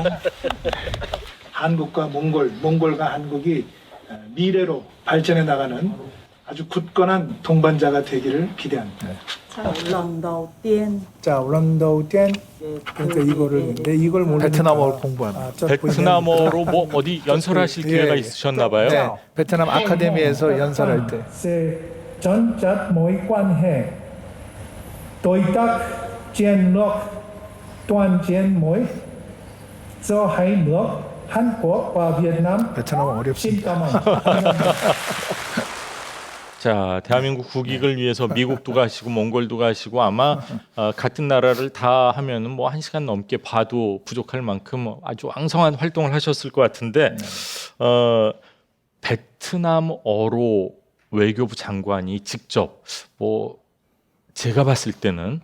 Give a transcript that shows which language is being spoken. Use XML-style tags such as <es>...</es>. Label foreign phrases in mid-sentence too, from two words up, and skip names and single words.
<ko>한국과 몽골과 한국이 미래로 발전해 나가는 아주 굳건한 동반자가 되기를 기대합니다. 자, 울란다오띠엔 그러니까 이거를 이걸 모르니까 베트남어를 공부하는. 베트남어로 뭐 어디 연설하실 기회가 있으셨나 봐요. 네, 베트남 아카데미에서 연설할 때.</ko> <vi>chân chất mối quan hệ đối tác chiến lược toàn diện mới giữa hai nước Hàn Quốc và Việt Nam.</vi> <ko>베트남어 어렵습니다.</ko> <vi>xin cảm ơn.</vi> <ko>자, 대한민국 국익을 위해서 미국도 가시고 몽골도 가시고 아마 같은 나라를 다 하면은 뭐 1시간 넘게 봐도 부족할 만큼 아주 왕성한 활동을 하셨을 것 같은데 베트남어로 외교부 장관이 직접 뭐 제가 봤을 때는</ko>